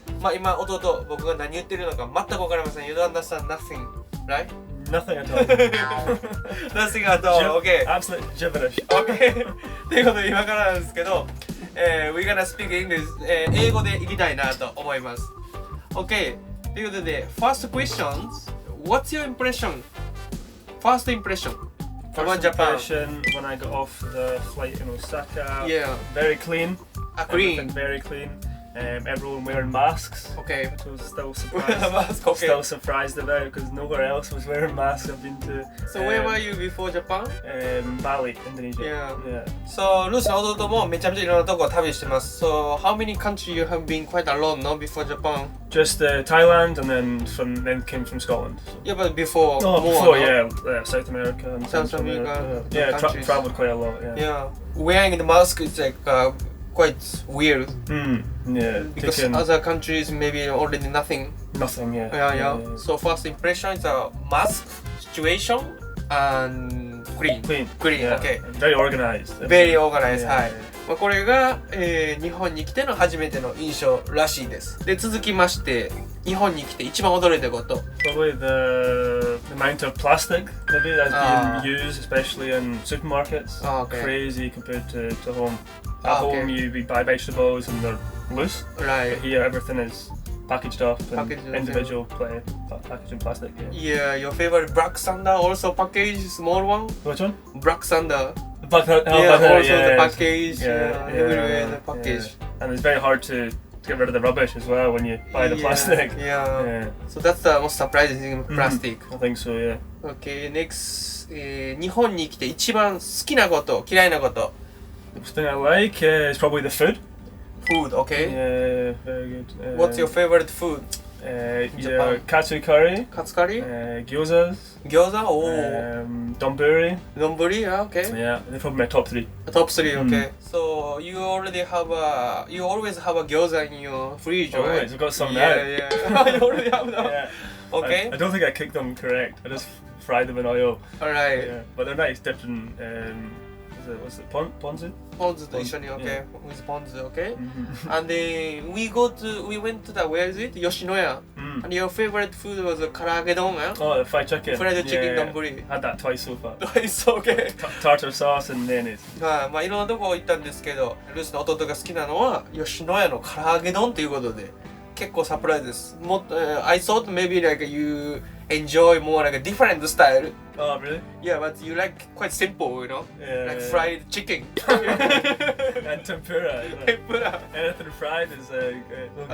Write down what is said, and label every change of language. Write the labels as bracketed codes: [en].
[ja] まあ今、弟、僕が何言ってるのか全く分かりません。 [en] You don't understand nothing, right? Nothing at all. Nothing at all, okay. Absolute gibberish. Okay. [ja] ということで今からなんですけど、 [en] We're gonna speak English、 [ja] 英語でいきたいなと思います。Okay. ということで、 [en] First questions. What's your impression? First impression about First Japan. impression when I got off the flight in Osaka. Yeah. Very clean. Clean. Everything very clean. Everyone wearing masks. Okay. Which I was still surprised. Mask, okay. Still surprised about because nowhere else was wearing masks I've been to. So where were you before Japan? Bali, Indonesia. Yeah. [ja] So ルースの弟もめちゃめちゃいろんなとこを旅してます。 [en] So how many countries you have been quite alone, no? Before Japan? Just Thailand and then came from Scotland. So. Yeah, but before Oh, more, before, no? yeah, South America and South Central America, Yeah, countries. travelled quite a lot. Yeah. Wearing the mask is like quite weird. Yeah. Because Taking other countries maybe already nothing. nothing. Yeah. Yeah. So first impression is a mask situation and clean. Clean. Yeah. Okay. Very organized. Very organized. Yeah, [ja] はい。まあこれが、日本に来ての初めての印象らしいです。で続きまして日本に来て一番驚いたこと。 [en] Probably the amount of plastic maybe that's being used, especially in supermarkets. Okay. Crazy compared to home. At home you buy vegetables and they're loose. Right. But here everything is packaged up and Packaged up, individual packaged in plastic. Yeah. Yeah, your favorite Black Thunder also package small one. Which one? Black Thunder. But Yeah, also the package. Yeah, Everywhere the package. Yeah. And it's very hard to get rid of the rubbish as well when you buy the plastic. Yeah. Yeah. So that's the most surprising thing, plastic. I think so, yeah. Okay, next. [ja] 日本に来て一番好きなこと、嫌いなこと。 [en] The thing I like is probably the food. Food, okay. Yeah, very good. What's your favorite food? Yeah, katsu curry, [ja] カツカリ [en] gyozas, [ja] 餃子 Oh. [en] donburi. 丼 Yeah, okay. Yeah, they're probably my top three. Top 3, okay. So you already have you always have a 餃子 in your fridge, right? Always, I've got some Yeah, now. yeah. You already have that. Yeah. Okay. I don't think I cooked them correct. I just fried them in oil. Alright. Yeah, but they're nice, dipped in what's it, ponzu? [ja] ポン酢と一緒に OK [en] Yeah. with ポン酢 OK and then we went to the where is it 吉野家 and your favorite food was 唐揚げ丼 Oh, the fried chicken. fried chicken Yeah, donburi had that twice so far. It's okay Tartar sauce and mayonnaise. [ja] はいまあいろんなとこ行ったんですけどルースの弟が好きなのは吉野家の唐揚げ丼ということで結構サプライズですもっと、 [en] I thought maybe like you enjoy more like a different style Oh, really? yeah but you like quite simple you know Yeah. like fried chicken And tempura. You know. [ja] 天ぷら [en] Anything fried is great.